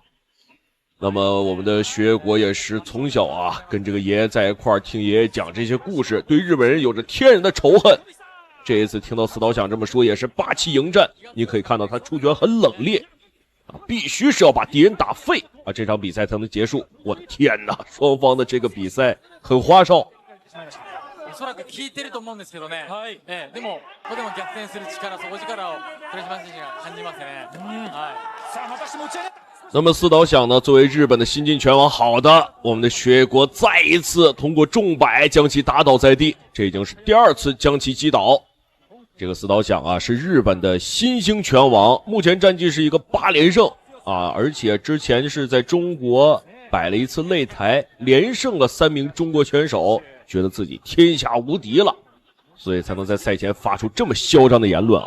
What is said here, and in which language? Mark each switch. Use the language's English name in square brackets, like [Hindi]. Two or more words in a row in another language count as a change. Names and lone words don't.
[Chinese] 那么我们的徐卫国也是从小啊跟这个爷爷在一块儿听爷爷讲这些故事，对日本人有着天然的仇恨。这一次听到四岛响这么说，也是霸气迎战，你可以看到他出拳很冷冽啊，必须是要把敌人打废啊，这场比赛才能结束。我的天哪，双方的这个比赛很花哨。 [Japanese] おそらく効いてると思うんですけどね。はい。でもここでも逆転する力、底力を倉島選手が感じますね。はい。さあまたして持ち上げ。 [Chinese] 那么四岛响呢，作为日本的新晋拳王，好的，我们的学国再一次通过重摆将其打倒在地，这已经是第二次将其击倒。这个四岛响啊，是日本的新兴拳王，目前战绩是一个8连胜， 啊，而且之前是在中国摆了一次擂台，连胜了3名中国选手，觉得自己天下无敌了，所以才能在赛前发出这么嚣张的言论啊。